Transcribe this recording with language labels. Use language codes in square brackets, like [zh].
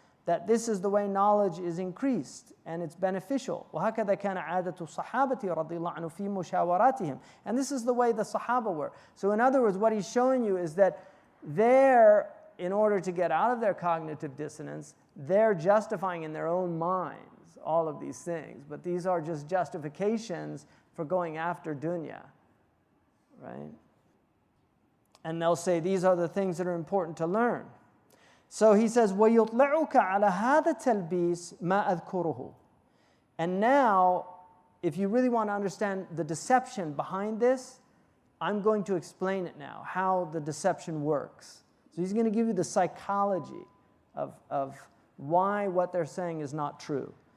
[en] That this is the way knowledge is increased and it's beneficial. [ar] وهكذا كان عادة الصحابة رضي الله عنهم في مشاوراتهم. [en] And this is the way the Sahaba were. So in other words, what he's showing you is that they're, in order to get out of their cognitive dissonance, they're justifying in their own minds all of these things. But these are just justifications for going after dunya, right? And they'll say these are the things that are important to learn. So he says, [ar] وَيُطْلِعُكَ عَلَى هَذَا التَّلْبِيسِ مَا أَذْكُرُهُ. [en] And now, if you really want to understand the deception behind this, I'm going to explain it now, how the deception works. So he's going to give you the psychology of why what they're saying is not true.